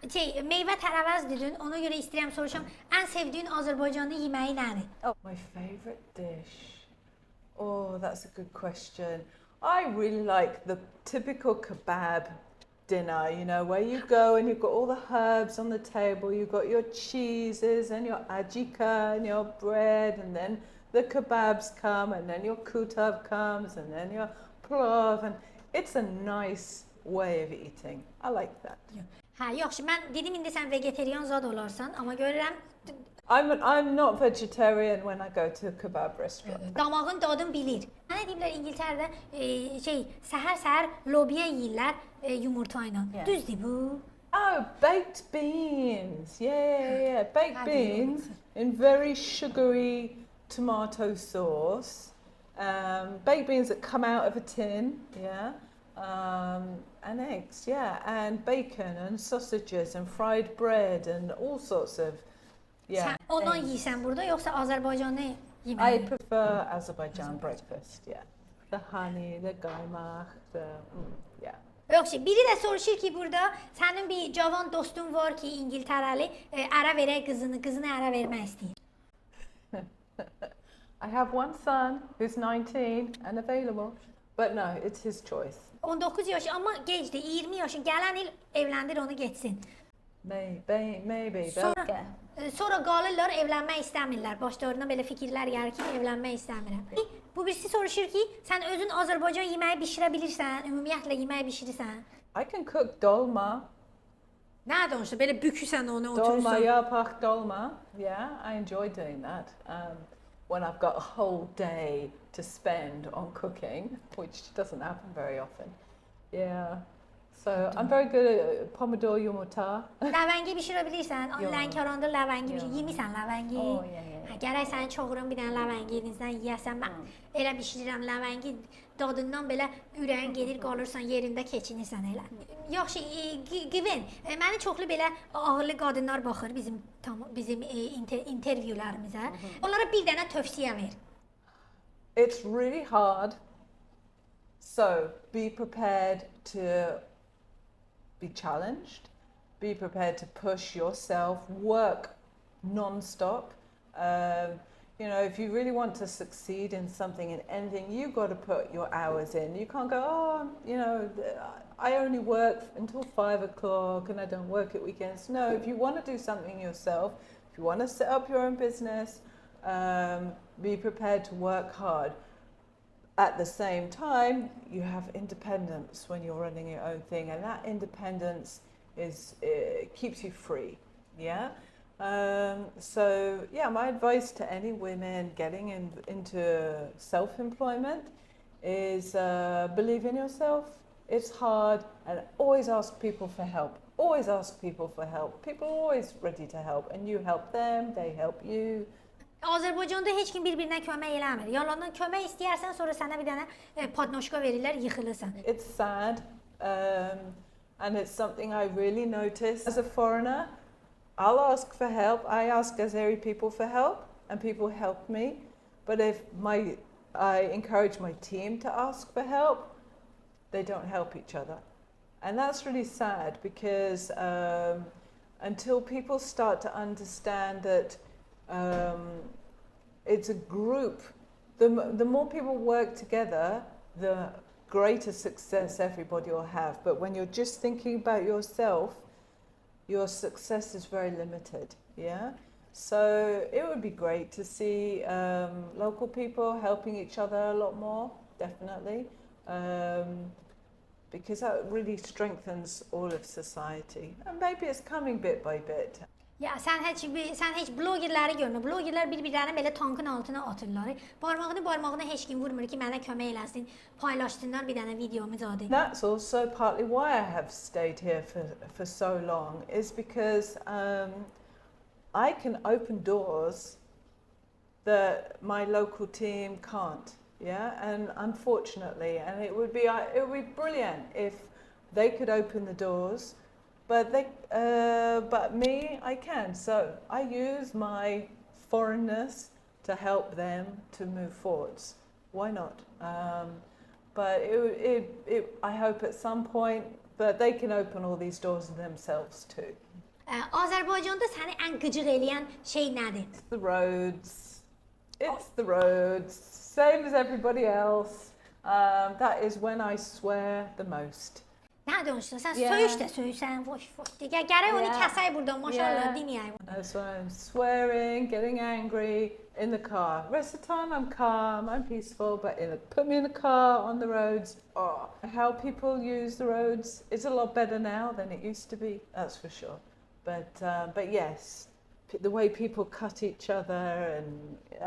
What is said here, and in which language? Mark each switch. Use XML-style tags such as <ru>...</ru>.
<az>Meyvə tərəvəz dedin, ona görə istəyirəm soruşam, ən sevdiyin Azərbaycanlı yeməyi nədir?</az> <en>My favourite dish? Oh, that's a good question. I really like the typical kebab dinner, where you go and you've got all the herbs on the table, you've got your cheeses and your ajika and your bread, and then the kebabs come, and then your kutab comes, and then your plov, and it's a nice way of eating. I like that.</en> <az>Hə, yaxşı, mən dedim indi sən vegetarian zad olarsan, amma görürəm</az> <en>I'm not vegetarian when I go to a kebab restaurant.</en> <az>Damağın dadını bilir. Nə deyirlər İngiltərədə səhər-səhər lobiya yeyirlər yumurta ilə. Düzdür bu?</az> <en>Oh, baked beans. Yeah. Baked beans in very sugary tomato sauce. Baked beans that come out of a tin, yeah. And eggs, yeah. And bacon and sausages and fried bread and all sorts of, yeah.</en> <az>Sən ondan yeyirsən burada, yoxsa Azərbaycanlı yeməyi?</az> <en>I prefer Azerbaijan breakfast, yeah. The honey, the qaymaq, yeah.</en> <az>Yoxsa biri də soruşur ki, burada sənin bir cavan dostun var ki, İngiltərəli, ərə verək qızını ərə vermək istəyir.</az> <en>I have one son who's 19 and available, but no, it's his choice.</en> <az>19 yaşı, amma gecdir, 20 yaşı, gələn il evləndir onu getsin.</az> <en>Maybe.</en> <az>Sonra qalırlar, evlənmək istəmirlər. Başlarına belə fikirlər gəlir ki, evlənmək istəmirəm. Bu birisi soruşur ki, sən özün Azərbaycan yeməyi bişirə bilirsən, ümumiyyətlə yeməyi bişirirsən.</az> <en>I can cook dolma.</en> <az>Nə danışdı? Belə bükürsən onu, oturursan.</az> <en>Dolma, yapaq dolma. Yeah, I enjoy doing that. When I've got a whole day to spend on cooking, which doesn't happen very often. Yeah. So I'm very good at pomodoro yumurta.</en> <az>Ləvəngi bişirə bilirsən? Lənkəranda ləvəngi bişir. Yemirsən ləvəngi? Gərək səni çoxurum bir dənə ləvəngi evinizdən yeyəsən. Mən elə bişirirəm ləvəngi. Dadından belə ürəyin gedir, qalırsan yerində keçinirsən elə. Yaxşı, Gwen, məni çoxlu belə ağırlı qadınlar baxır bizim intervyularımıza. Onlara bir dənə tövsiyə ver.</az> <en>It's really hard. So be prepared to be challenged, be prepared to push yourself, work non-stop. You know, if you really want to succeed in something, in anything, you've got to put your hours in. You can't go, oh, you know, I only work until 5 o'clock and I don't work at weekends. No, if you want to do something yourself, if you want to set up your own business, be prepared to work hard. At the same time, you have independence when you're running your own thing, and that independence keeps you free, yeah? So, yeah, my advice to any women getting into self-employment is believe in yourself. It's hard, and always ask people for help. Always ask people for help. People are always ready to help, and you help them, they help you.</en> <az>Azərbaycanda heç kim bir-birinə kömək eləmir. Yalandan kömək istəyərsən, sonra sənə bir dənə padnoşka verirlər, yıxılırsan.</az> <en>It's sad, and it's something I really notice. As a foreigner, I'll ask for help. I ask Azeri people for help, and people help me. But if I encourage my team to ask for help, they don't help each other. And that's really sad because until people start to understand that it's a group. The more people work together, the greater success everybody will have. But when you're just thinking about yourself, your success is very limited. Yeah. So it would be great to see local people helping each other a lot more, definitely, because that really strengthens all of society. And maybe it's coming bit by bit.</en> <az>Ya sən heç blogerləri görmə. Blogerlər bir-birlərini belə tankın altına atırlar. Barmağına heç kim vurmur ki, mənə kömək eləsin. Paylaşsınlar bir dənə videomu zadı.</az> <en>That's also partly why I have stayed here for so long, is because I can open doors that my local team can't. Yeah, and unfortunately, and it would be brilliant if they could open the doors. But me, I can. So I use my foreignness to help them to move forwards. Why not? But I hope at some point that they can open all these doors themselves too.</en> <az>Azərbaycanda səni ən qıcıq eləyən şey nədir?</az> <en>It's the roads. It's the roads. Same as everybody else. That is when I swear the most.</en> <az>Nə danışırsan? Sən söyüş də söyürsən, voş. Gərək onu kəsək buradan, maşallah, dinləyək.</az> <en>That's why I'm swearing, getting angry in the car. Rest of the time I'm calm, I'm peaceful, but put me in a car on the roads. Oh, how people use the roads is a lot better now than it used to be, that's for sure. But yes, the way people cut each other and</en>